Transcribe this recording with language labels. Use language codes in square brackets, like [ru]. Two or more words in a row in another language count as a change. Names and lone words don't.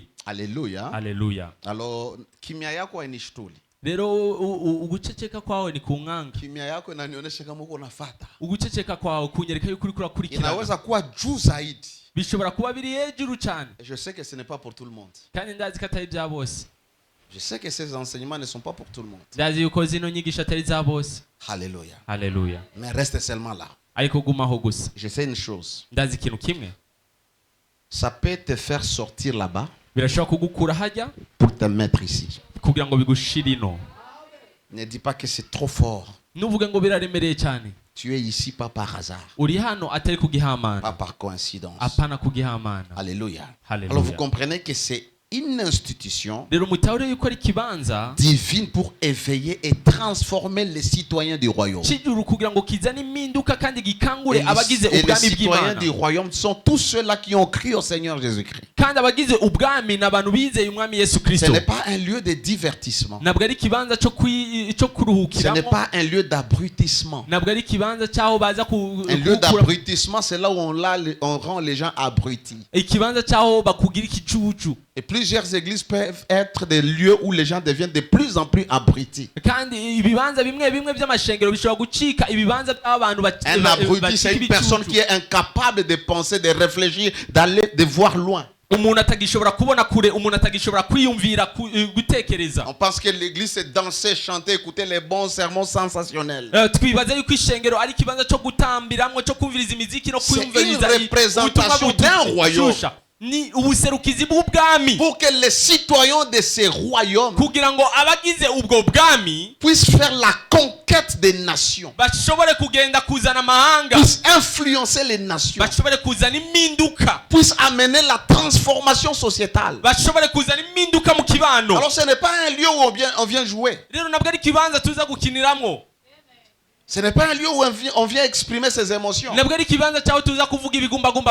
[fr] Alléluia. [rn] Haleluya. [sw] Alors, kimya yako hainishituli. [rn] Rero uguceceka kwawe ni kunkanga. [sw] Kimya yako inanionyesha kama uko unafuata. [rn] Uguceceka kwawe kunyereka yuko uriko urakurikirana. [sw] Inaweza kuwa juu zaidi. [rn] Bishobora kuba biri hejuru cyane. [fr] Et je sais que ce n'est pas pour tout le monde. [rn] Kandi ndazi ko atari bya bose. [fr] Je sais que ces enseignements ne sont pas pour tout le monde. [rn] Ndazi yuko zino nyigisho atari za bose. [fr] Alléluia. [rn] Haleluya. [fr] Mais reste seulement là. [rn] Ariko gumaho gusa. [fr] Je sais une chose. [rn] Ndazi ikintu kimwe. [fr] Ça peut te faire sortir là-bas [rn] Birashobora kugukura hajya [fr] pour te mettre ici. [rn] kugira ngo bigushire ino. [fr] Ne dis pas que c'est trop fort. [rn] Nuvuge ngo biraremereye cyane. [fr] Tu es ici pas par hasard, [rn] Uri hano atari kugihamana. [fr] pas par coïncidence. [rn] Apana kugihamana. [fr] Alléluia. Alléluia. Alors vous comprenez que c'est une institution [rn] Rero mutahure yuko ari kibanza [fr] divine pour éveiller et transformer les citoyens du royaume. [rn] cy'ijuru kugira ngo kizane impinduka kandi gikangure [fr] Et [rn] abagize [fr] les [rn] ubwami [fr] citoyens du [rn] bw'Imana. [fr] royaume sont tous ceux-là qui ont cru au Seigneur Jésus-Christ. [rn] Kandi abagize ubwami n'abantu bizeye umwami Yesu [fr] Ce [rn] Kristo. [fr] n'est pas un lieu de divertissement. [rn] Nabwo ari kibanza cyo [fr] Ce n'est [rn] kuruhukiramo. [fr] pas un lieu d'abrutissement. [rn] Nabwo ari kibanza cyaho baza [fr] Un lieu d'abrutissement, c'est là où on rend les gens abrutis. [rn] ikibanza cyaho bakugira ikicucu. [fr] Et plusieurs églises peuvent être des lieux où les gens deviennent de plus en plus abrutis. [rn] kandi ibibanza bimwe bimwe by'amashengero bishobora gucika ibibanza by'abantu [fr] Un abruti, c'est une personne qui est incapable de penser, de réfléchir, d'aller, de voir loin. [rn] umuntu atagishobora kubona kure, umuntu atagishobora kwiyumvira gutekereza. [fr] On pense que l'église c'est danser, chanter, écouter les bons sermons sensationnels. [rn] Twibaza yuko ishengero ari ikibanza cyo gutambiramwo, cyo kumviriza imiziki no [fr] C'est [rn] kwiyumviriza [fr] une représentation d'un royaume. [rn] ni ubuserukizi bw'ubwami, [fr] Pour que les citoyens de ces royaumes [rn] kugira ngo abagize ubwo bwami [fr] puissent faire la conquête des nations, [rn] bashobore kugenda kuzana amahanga, [fr] puissent influencer les nations, [rn] bashobore kuzana impinduka, [fr] puissent amener la transformation sociétale. [rn] bashobore kuzana impinduka mu kibano. [fr] Alors ce n'est pas un lieu où on vient jouer. [rn] Rero nabwo ari ikibanza tuza gukiniramwo, [fr] Ce n'est pas un lieu où on vient exprimer ses émotions. [rn] nabwo ari ikibanza cyaho tuza kuvuga ibigumbagumba